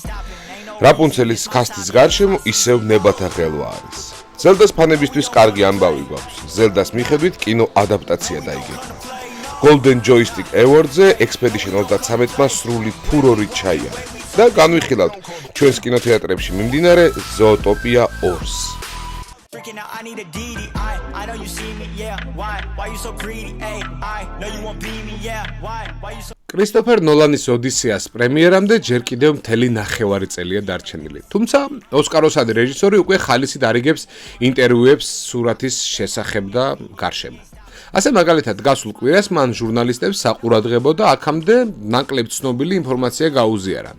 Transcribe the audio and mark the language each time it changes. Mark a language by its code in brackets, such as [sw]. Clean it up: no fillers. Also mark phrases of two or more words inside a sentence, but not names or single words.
[ka] რაპუნცელის კასტის გარშემო ისევ ნებათა ღელვა არის. ზელდას ფანებისთვის კარგი ამბავი გვაქვს. ზელდას მიხედვით კინო ადაპტაცია დაიგეგმა. Golden Joystick Awards-ზე Expedition 33-მა სრული ფურორით ჩაიარა და განვიხილავთ ჩვენს კინოთეატრებში მიმდინარე Zootopia 2-ს. [en] Freaking out, I need a DD. I know you see me, yeah. Why you so greedy? Ay, I know you won't be me, yeah. Why you so [ka] კრისტოფერ ნოლანის ოდისეას პრემიერამდე ჯერ კიდევ მთელი 9 წელია დარჩენილი. თუმცა ოსკაროსადი რეჟისორი უკვე ხალისით არიგებს ინტერვიუებს სურათის შესახებ და გარშემო. ასე მაგალითად გასულ კვირას მან ჟურნალისტებს საყურადღებო და აქამდე ნაკლებ ცნობილი ინფორმაცია გაუზიარა.